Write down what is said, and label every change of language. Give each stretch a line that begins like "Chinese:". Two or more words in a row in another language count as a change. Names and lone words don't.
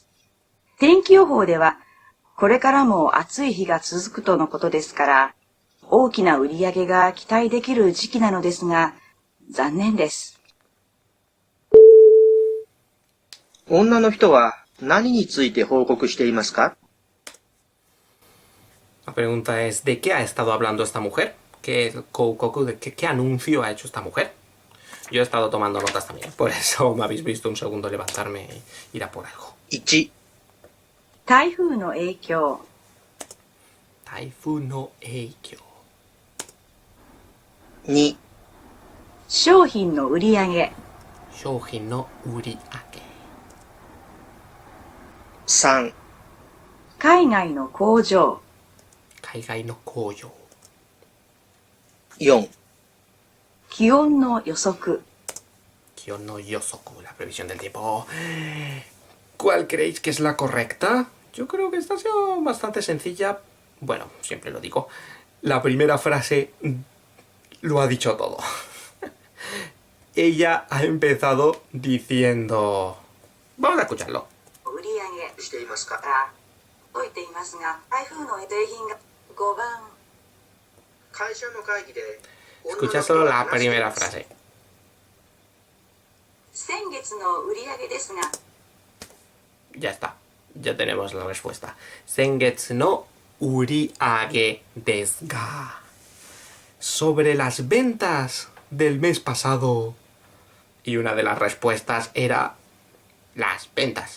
Japanese: 天気予報では、これからも暑い日が続くとのことですから、大きな売り上げが期待できる時期なのですが、残念です。女の人は何について報告していますか？
Spanish: La pregunta es, ¿de qué ha estado hablando esta mujer? ¿Qué anuncio ha hecho esta mujer? Yo he estado tomando notas también, por eso me habéis visto un segundo levantarme e ir a por algo.
Japanese: 1、台風の影響。台風の影響。 2、商品の売り上げ。商品の売り上げ。 3、海外の工場。海外の工場。 4、気温の予測。気温の予測,
Spanish: la previsión del tiempo. ¿Cuál creéis que es la correcta? Yo creo que esta ha sido bastante sencilla. Bueno, siempre lo digo. La primera frase lo ha dicho todo. Ella ha empezado diciendo... Vamos a escucharlo.
Japanese: 売り上げしていますか？置いていますが、台風の製品が5番。会社の会議で
Spanish: Escucha solo la primera frase.
Japanese: 先月の売り上げですが、
Spanish: Ya está. Ya tenemos la respuesta.
Japanese: 先月の売り上げですが.
Spanish: Sobre las ventas del mes pasado. Y una de las respuestas era las ventas.